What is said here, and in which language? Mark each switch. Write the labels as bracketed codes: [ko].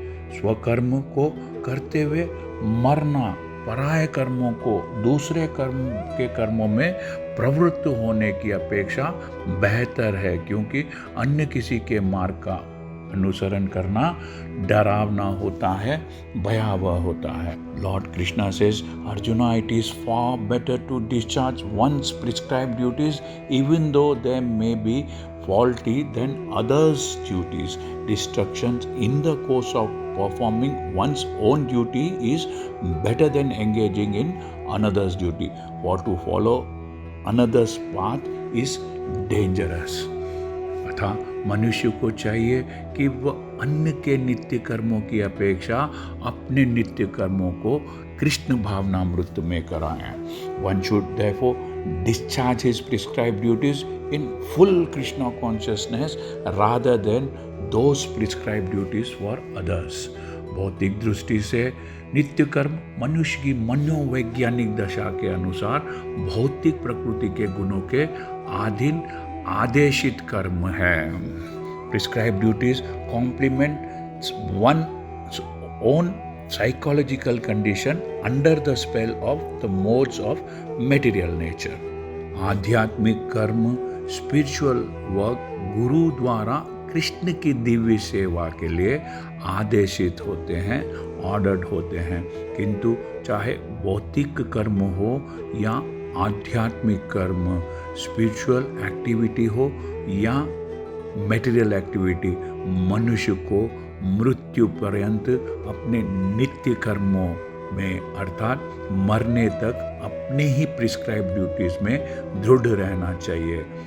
[hi] स्वकर्म को करते हुए मरना पराये कर्मों को, दूसरे कर्म के कर्मों में प्रवृत्त होने की अपेक्षा बेहतर है, क्योंकि अन्य किसी के मार्ग का अनुसरण करना डरावना होता है, भयावह होता है। [en] Lord Krishna says, Arjuna, it is far better to discharge once prescribed duties even though they may be faulty than others' duties. Distractions in the course of performing one's own duty is better than engaging in another's duty. For to follow another's path is dangerous. [hi] अतः मनुष्य को चाहिए कि वह अन्य के नित्य कर्मों की अपेक्षा अपने नित्य कर्मों को कृष्ण भावनामृत में कराएं। [en] One should therefore discharge his prescribed duties in full Krishna consciousness rather than those prescribed duties for others. [hi] भौतिक दृष्टि से नित्य कर्म मनुष्य की मनोवैज्ञानिक दशा के अनुसार भौतिक प्रकृति के गुणों के अधीन आदेशित कर्म है। [en] Prescribed duties complement one's own psychological condition under the spell of the modes of material nature. [hi] आध्यात्मिक कर्म, [en] spiritual work [hi] गुरु द्वारा कृष्ण की दिव्य सेवा के लिए आदेशित होते हैं, ऑर्डर्ड होते हैं। किंतु चाहे भौतिक कर्म हो या आध्यात्मिक कर्म, [en] spiritual activity [hi] हो या [en] material activity, [hi] मनुष्य को मृत्यु पर्यंत अपने नित्य कर्मों में अर्थात मरने तक अपने ही [en] prescribe duties [hi] में दृढ़ रहना चाहिए।